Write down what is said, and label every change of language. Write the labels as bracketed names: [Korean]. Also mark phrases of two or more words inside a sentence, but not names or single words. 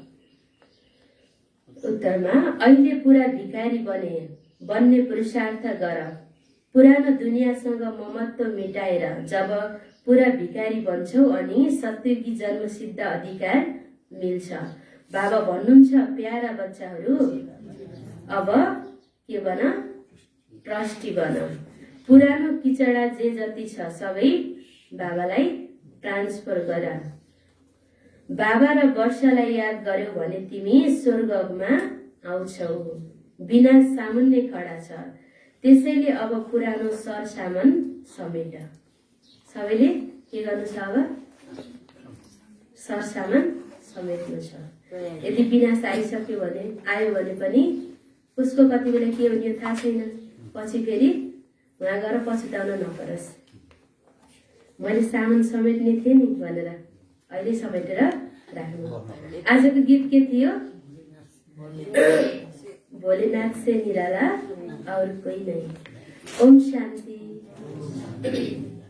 [Nepali] उत्तरमा, अहिले पुरा भिखारी बन्ने पुरुषार्थ गर। पुरानो दुनियाँसँग ममत्व मेटाएर जब पुरा भिखारी बन्छौ अनि सत्ययुगी जन्मसिद्ध अधिकार मिल्छ। बाबा भन्नुहुन्छ, प्यारा बच्चाहरू, अब के बन? ट्रस्टी बन। पुरानो किचडा जे जति छ सबै बाबालाई ट्रान्सफर गर। बाबा र वर्षालाई याद गर्यौ भने तिमी स्वर्गमा आउँछौ। विनाश सामुन्ने खडा छ, त्यसैले अब पुरानो सरसामान समेट। सबैले के गर्नु छ? अब सरसामान समेट्नु छ। यदि विनाश आयो भने पनि उसको कति बेला के हुने थाहा छैन। पछि फेरि उहाँ गएर पछुताउन नपरोस्। मैले सामान समेट्ने थिएँ नि भनेर अहिले समेटेर राख्नु। आजको गीत के थियो? [Hindi] भोलेनाथ से निराला और कोई नहीं। ओम शांति।